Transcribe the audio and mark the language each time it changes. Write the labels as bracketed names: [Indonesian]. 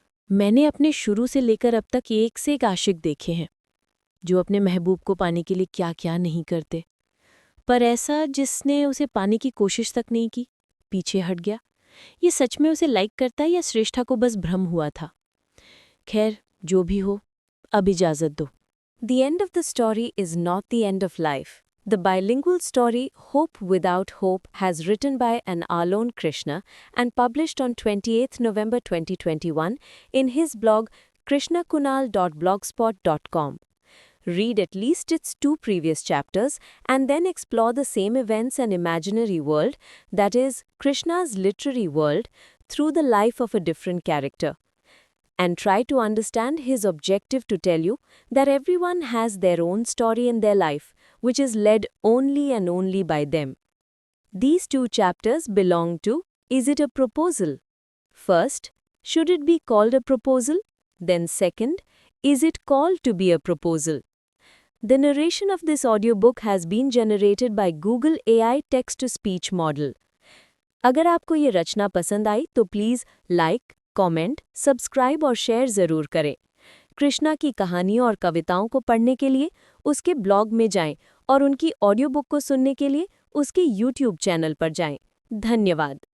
[Hindi] मैंने अपने शुरू से लेकर अब तक एक से एक आशिक देखे हैं जो अपने महबूब को पाने के लिए क्या क्या नहीं करते, पर ऐसा जिसने उसे पाने की कोशिश तक नहीं की, पीछे हट गया। ये सच में उसे लाइक करता है या श्रेष्ठा को बस भ्रम हुआ था? खैर जो भी हो, अब इजाज़त दो। [English] The end of the story is not the end of life. The bilingual story Hope Without Hope has written by an Alon Krishna and published on 28th November 2021 in his blog krishnakunal.blogspot.com. Read at least its 2 previous chapters and then explore the same events and imaginary world, that is, Krishna's literary world, through the life of a different character. And try to understand his objective to tell you that everyone has their own story in their life, which is led only and only by them. These 2 chapters belong to Is it a proposal? First, should it be called a proposal? Then second, is it called to be a proposal? The narration of this audiobook has been generated by Google AI text-to-speech model. [Hindi] अगर आपको ये रचना पसंद आई तो please like, comment, subscribe और share ज़रूर करें। कृष्णा की कहानियों और कविताओं को पढ़ने के लिए उसके ब्लॉग में जाएं और उनकी ऑडियो बुक को सुनने के लिए उसके YouTube चैनल पर जाएं। धन्यवाद।